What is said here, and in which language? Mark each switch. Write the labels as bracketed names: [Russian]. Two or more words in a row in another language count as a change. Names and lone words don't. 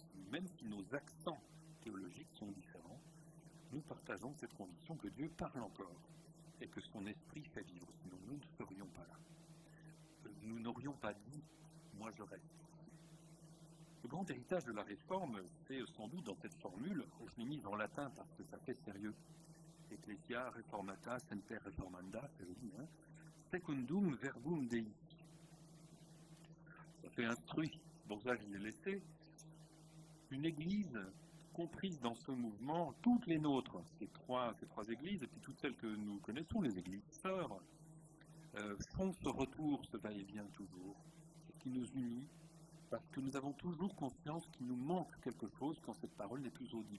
[French] Même si nos accents théologiques sont différents, nous partageons cette conviction que Dieu parle encore et que son esprit fait vivre. Sinon, nous ne serions pas là. Nous n'aurions pas dit « moi je reste ». Le grand héritage de la Réforme, c'est sans doute dans cette formule, je l'ai mise en latin parce que ça fait sérieux. [Latin] Ecclesia reformata semper reformanda, [French] c'est joli, hein. [Latin] Secundum verbum Dei. [French] Ça fait instruit, pour ça je l'ai laissé. Une église comprise dans ce mouvement, toutes les nôtres, ces trois églises, et puis toutes celles que nous connaissons, les églises sœurs, font ce retour, ce va-et-vient toujours, ce qui nous unit, parce que nous avons toujours conscience qu'il nous manque quelque chose quand cette parole n'est plus audible.